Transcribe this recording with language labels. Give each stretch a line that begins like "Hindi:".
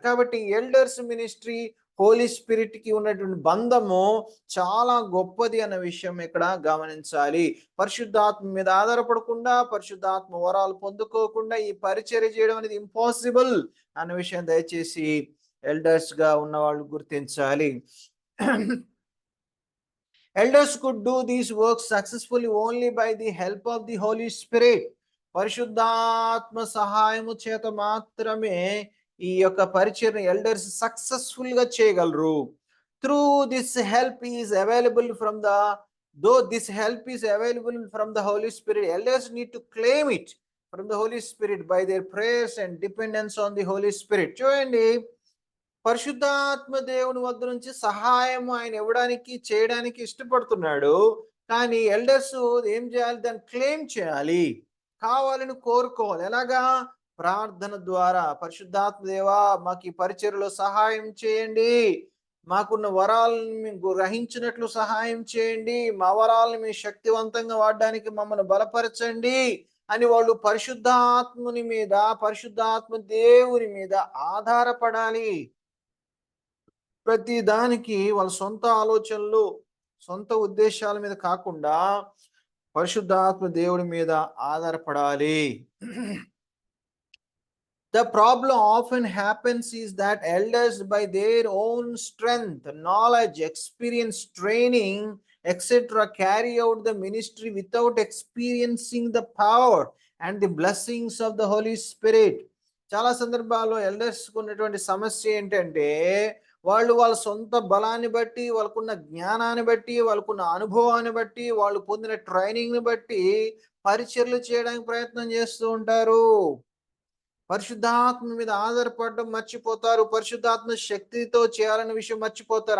Telugu: కాబట్టి elders ministry Holi spirit కి ఉన్నటువంటి బంధము చాలా గొప్పది అన్న విషయం ఇక్కడ గమనించాలి. పరిశుద్ధాత్మ మీద ఆధారపడకుండా, పరిశుద్ధాత్మ వరాలు పొందుకోకుండా ఈ పరిచర్య చేయడం అనేది ఇంపాసిబుల్ అన్న విషయం దయచేసి ఎల్డర్స్ గా ఉన్న వాళ్ళు గుర్తించాలి.
English: Elders could do these works successfully only by the help of the Holy Spirit.
Telugu: పరిశుద్ధాత్మ సహాయము చేత మాత్రమే ఈ యొక్క పరిచర్య ఎల్డర్స్ సక్సెస్ఫుల్ గా చేయగలరు.
English: Through this help is available from the though this help is available from the Holy Spirit, elders need to claim it from the Holy Spirit by their prayers and dependence on the Holy Spirit.
Telugu: చూడండి, పరిశుద్ధాత్మ దేవుని వద్ద నుంచి సహాయం ఆయన ఇవ్వడానికి చేయడానికి ఇష్టపడుతున్నాడు. కానీ ఎల్డర్స్ ఏం చేయాలి? దాన్ని క్లెయిమ్ చేయాలి, కావాలని కోరుకోవాలి. ఎలాగా? ప్రార్థన ద్వారా. పరిశుద్ధాత్మ దేవా, మాకు ఈ పరిచర్యలో సహాయం చేయండి, మాకున్న వరాలను గ్రహించినట్లు సహాయం చేయండి, మా వరాలను మీ శక్తివంతంగా వాడడానికి మమ్మల్ని బలపరచండి అని వాళ్ళు పరిశుద్ధాత్ముని మీద, పరిశుద్ధాత్మ దేవుని మీద ఆధారపడాలి. ప్రతి దానికి వాళ్ళ సొంత ఆలోచనలు, సొంత ఉద్దేశాల మీద కాకుండా పరిశుద్ధాత్మ దేవుడి మీద ఆధారపడాలి.
English: The problem often happens is that elders, by their own strength, knowledge, experience, training, etc., carry out the ministry without experiencing the power and the blessings of the Holy Spirit.
Telugu: చాలా సందర్భాల్లో ఎల్డర్స్ ఉన్నటువంటి సమస్య ఏంటంటే, వాళ్ళు వాళ్ళ సొంత బలాన్ని బట్టి, వాళ్ళకున్న జ్ఞానాన్ని బట్టి, వాళ్ళకున్న అనుభవాన్ని బట్టి, వాళ్ళు పొందిన ట్రైనింగ్ని బట్టి పరిచర్యలు చేయడానికి ప్రయత్నం చేస్తూ ఉంటారు. పరిశుద్ధాత్మ మీద ఆధారపడడం మర్చిపోతారు, పరిశుద్ధాత్మ శక్తితో చేయాలనే విషయం మర్చిపోతారు.